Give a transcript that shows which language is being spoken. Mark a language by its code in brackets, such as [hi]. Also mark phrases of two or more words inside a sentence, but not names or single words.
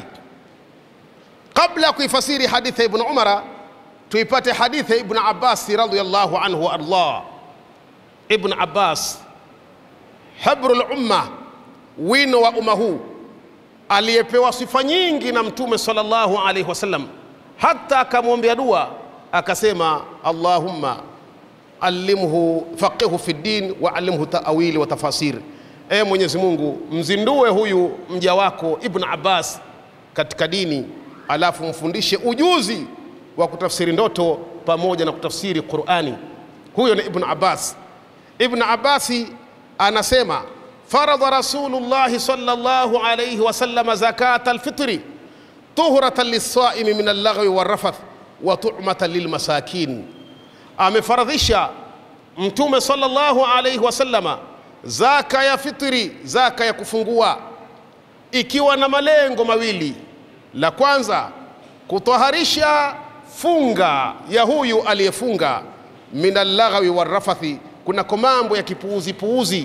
[sw] Kabla ya kuifasiri hadithi ya Ibn Umar, tuipate hadithi ya Ibn Abbas [ar] رضي الله عنه والله. [sw] Ibn Abbas, [ar] حبر الأمة, [sw] wino wa umma huu, aliyepewa sifa nyingi na Mtume [ar] صلى الله عليه وسلم, [sw] hata akamwombea dua akasema, [ar] اللهم علمه فقهه في دين وعلمه تأويل وتفاسير. [sw] Mwenyezi Mungu, mzindue huyu mja wako Ibn Abbas katika dini, alafu mfundishe ujuzi wa kutafsiri ndoto pamoja na kutafsiri Qur'ani. Huyo ni Ibn Abbas. Ibn Abbasi anasema, [ar] فرض رسول الله صلى الله عليه وسلم زكاة الفطر طهرة للصائم من اللغو والرفث وطعمة للمساكين. [sw] Amefaradhisha Mtume [ar] صلى الله عليه وسلم [sw] zaka ya fitri, zaka ya kufungua, ikiwa na malengo mawili. La kwanza, kutoharisha funga ya huyu aliyefunga, [ar] من اللغو والرفث, [sw] kuna mambo ya kipuuzi puuzi.